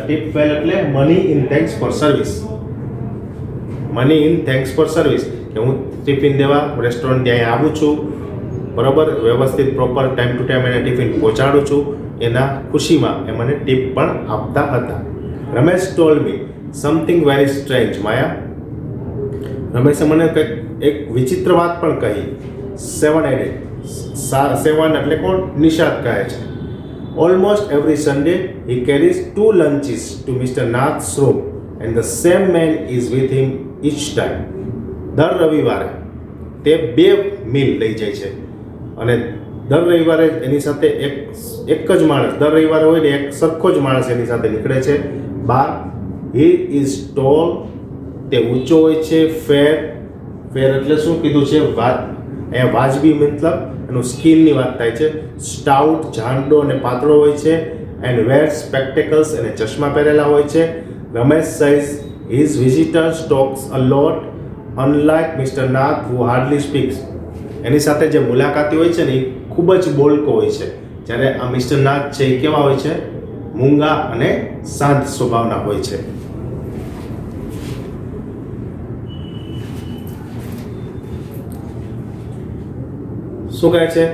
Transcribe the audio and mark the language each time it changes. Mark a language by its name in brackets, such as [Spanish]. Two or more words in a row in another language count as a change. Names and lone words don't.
[English] tip well [Gujarati] એટલે [English] money in thanks for service. money in thanks for service [Gujarati] કે હું ટિફિન દેવા રેસ્ટોરન્ટ ત્યાં આવું છું, બરાબર, વ્યવસ્થિત [English] proper time to time [Gujarati] એને ટિફિન પહોંચાડું છું, એના ખુશીમાં એ મને ટીપ પણ આપતા હતા. [English] Ramesh told me something very strange. [Gujarati] માયા, રમેશે મને કંઈક એક વિચિત્ર વાત પણ કહી. 7 એટલે કોણ? નિષાદ કહે છે. [English] Almost every Sunday, he carries 2 lunches to Mr. Nath's room, and the same man is with him each time. [Gujarati] દર રવિવારે તે 2 મીલ લઈ જાય છે અને દર રવિવારે એની સાથે એક જ માણસ દર રવિવારે હોય ને એક સરખો જ માણસ એની સાથે નીકળે છે બહાર. [English] He is tall, [Gujarati] તે ઊંચો હોય છે. ફેર એટલે શું કીધું છે? અહીંયા વાજબી મતલબ એનું સ્કિનની વાત થાય છે. સ્ટાઉટ, જાંડો અને પાતળો હોય છે. [English] And wear spectacles, [Gujarati] અને ચશ્મા પહેરેલા હોય છે. [English] રમેશ says his visitors talks a lot unlike Mr. Nath who hardly speaks. [Gujarati] એની સાથે જે મુલાકાતી હોય છે ને એ ખૂબ જ બોલકો હોય છે, જ્યારે આ મિસ્ટર નાથ છે એ કેવા હોય છે? મૂંગા અને શાંત સ્વભાવના હોય છે. શું કહે છે?